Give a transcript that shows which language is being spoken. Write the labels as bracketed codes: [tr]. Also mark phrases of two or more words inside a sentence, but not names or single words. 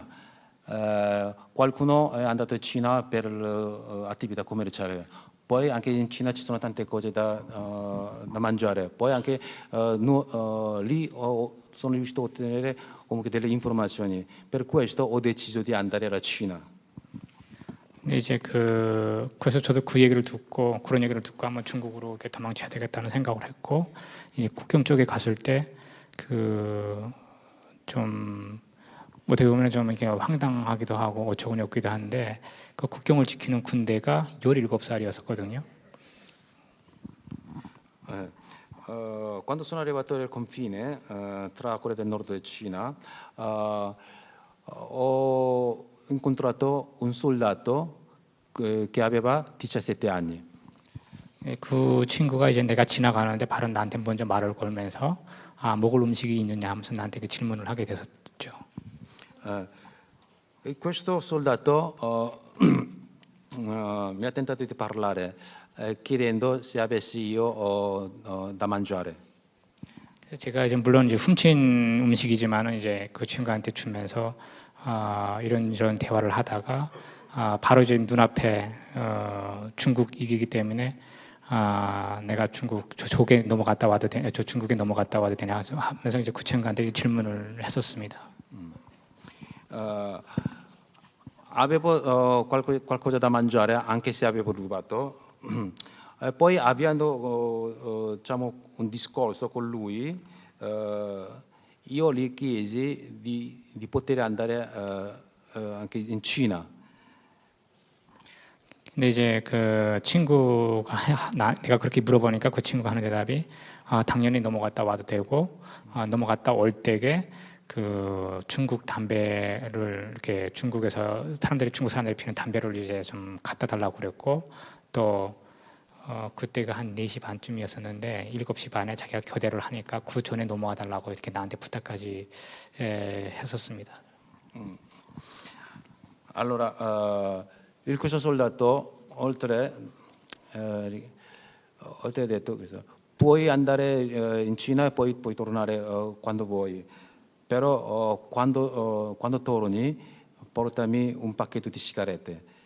[it] Qualcuno è andato in Cina per attività commerciali. Poi anche in Cina ci sono tante cose da mangiare. Poi anche lì sono riuscito a ottenere comunque delle informazioni. Per questo ho deciso di andare alla Cina. [ko] 이제 그래서 저도 그 얘기를 듣고 그런 얘기를 듣고 한번 중국으로 이렇게 도망쳐야 되겠다는 생각을 했고 이제 국경 쪽에 갔을 때 좀 어떻게 보면 좀 이렇게 황당하기도 하고 어처구니 없기도 한데 그 국경을 지키는 군대가 17살이었었거든요. [it] Quando sono arrivato al confine tra Corea del Nord e Cina, ho incontrato un soldato che aveva 17 anni. [ko] 그 친구가 이제 내가 지나가는데 바로 나한테 먼저 말을 걸면서 먹을 음식이 있느냐 하면서 나한테 그 질문을 하게 됐었죠. [it] Questo soldato mi ha tentato di parlare chiedendo se avessi io da mangiare. [ko] 제가 이제 물론 이제 훔친 음식이지만은 이제 그 친구한테 주면서 이런저런 대화를 하다가 바로 이제 눈앞에 중국이기 때문에 내가 저쪽에 넘어갔다 와도 되냐, 저 중국에 넘어갔다 와도 되냐 하면서 이제 그 친구한테 질문을 했었습니다. [it] Avevo qualcosa da mangiare anche se avevo rubato. Poi avviando diciamo, un discorso con lui, io gli chiesi di poter andare anche in Cina. [ko] 근데 이제 그 친구가 내가 그렇게 물어보니까 그 친구가 하는 대답이 당연히 넘어갔다 와도 되고 넘어갔다 올 때에 그 중국 담배를 이렇게 중국에서 중국 사람들이 피는 담배를 이제 좀 갖다 달라고 그랬고 또 그때가 한 4시 반쯤이었었는데 7시 반에 자기가 교대를 하니까 그 전에 넘어와 달라고 이렇게 나한테 부탁까지 했었습니다. [it] Allora, questo soldato oltre ha detto questo, puoi andare in Cina e poi puoi tornare quando vuoi, però quando torni portami un pacchetto di sigarette.